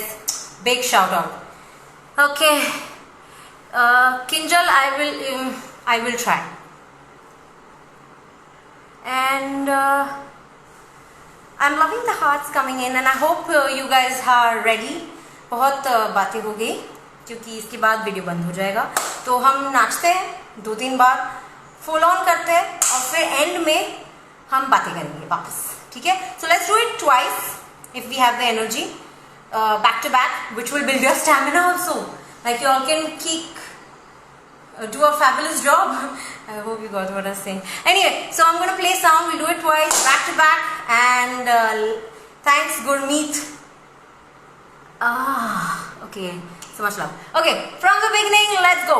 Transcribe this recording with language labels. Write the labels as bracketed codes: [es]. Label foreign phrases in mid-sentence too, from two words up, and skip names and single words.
[en] Big shout out. Okay, Kinjal, I will try. And I'm loving the hearts coming in, and I hope you guys are ready. [hi] बहुत बातें हो गई क्योंकि इसके बाद वीडियो बंद हो जाएगा, तो हम नाचते हैं 2-3 बार, [en] full on [hi] करते हैं और फिर एंड में हम बातें करेंगे वापस. ठीक है? [en] so let's do it twice if we have the energy, back to back, which will build your stamina also. Like you all can do a fabulous job. I hope you got what I was saying. Anyway, so I'm going to play sound. We'll do it twice, back to back. And thanks Gurmeet. Okay, so much love. Okay, from the beginning, let's go.